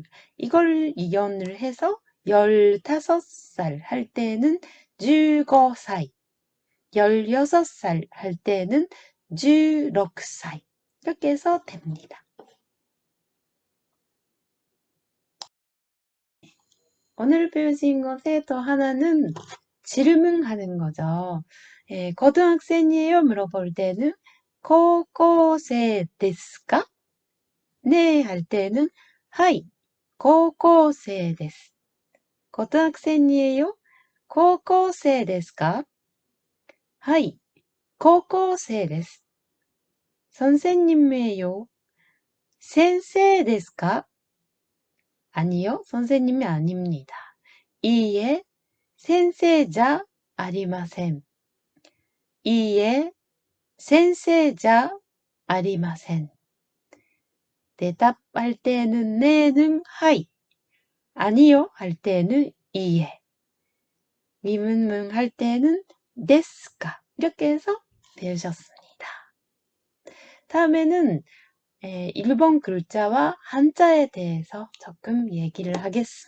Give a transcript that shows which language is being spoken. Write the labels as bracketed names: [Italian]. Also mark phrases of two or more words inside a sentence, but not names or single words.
[Korean] 이걸 이연을 해서 15살 할 때는 15살, 16살 할 때는 16살. 이렇게 해서 됩니다. 오늘 배우신 것의 또 하나는 질문하는 거죠. 고등학생이에요? 물어볼 때는 [Japanese] 高校生ですか? [Korean] 네, 할 때는 [Japanese] はい、高校生です. [Korean] 고등학생이에요? [Japanese] 高校生ですか? はい、高校生です. [Korean] 선생님이에요? [Japanese] 先生ですか? [Korean] 아니요, 선생님이 아닙니다. [Japanese] 이에 先生じゃありません. 이에 先生じゃありません. [Korean] 대답할 때는 네는 하이, 아니요 할 때는 이에, 미문문 할 때는 데스까. 이렇게 해서 배우셨습니다. 다음에는 일본 글자와 한자에 대해서 조금 얘기를 하겠습니다.